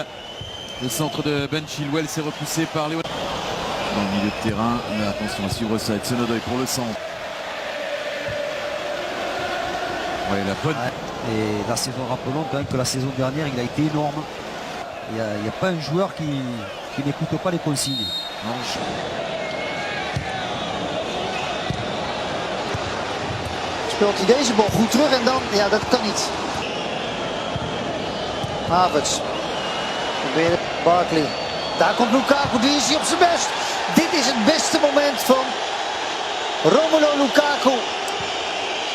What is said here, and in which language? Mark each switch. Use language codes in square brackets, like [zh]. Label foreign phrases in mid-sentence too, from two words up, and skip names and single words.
[fr] Le centre de Ben Chilwell s'est repoussé par les... Dans le milieu de terrain. Mais attention à suivre ça. Hudson-Odoi pour le centre. Ouais, la bonne... Et la saison, rappelons quand même que la saison dernière, il a été énorme. Il n'y a pas un joueur qui n'écoute pas les consignes. Non, [nl] Speelt hij deze bal goed terug en dan, ja, dat kan niet. Havertz. Probeert Barkley. Daar komt Lukaku, die is hij op zijn best. Dit is het beste moment van Romelu Lukaku in de wedstrijd.